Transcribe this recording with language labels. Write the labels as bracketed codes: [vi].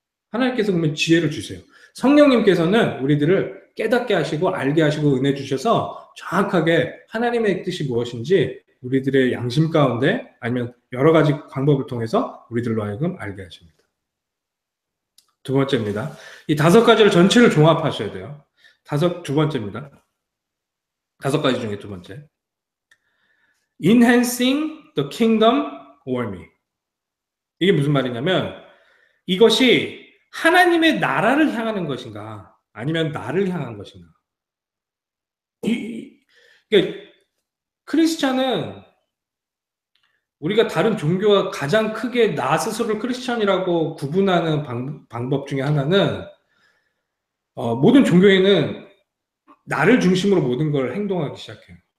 [ko] 하나님께서 그러면 지혜를 주세요. 성령님께서는 우리들을 깨닫게 하시고 알게 하시고 은혜 주셔서 정확하게 하나님의 뜻이 무엇인지 우리들의 양심 가운데 아니면 여러 가지 방법을 통해서 우리들로 하여금 알게 하십니다. 두 번째입니다. 이 다섯 가지를 전체를 종합하셔야 돼요. 두 번째입니다. 다섯 가지 중에 두 번째. [en] Enhancing the kingdom over me. [ko] 이게 무슨 말이냐면 이것이 하나님의 나라를 향하는 것인가 아니면 나를 향한 것인가. 그러니까 크리스찬은 우리가 다른 종교와 가장 크게 나 스스로를 크리스찬이라고 구분하는 방법 중에 하나는 모든 종교에는 나를 중심으로 모든 걸 행동하기 시작해요.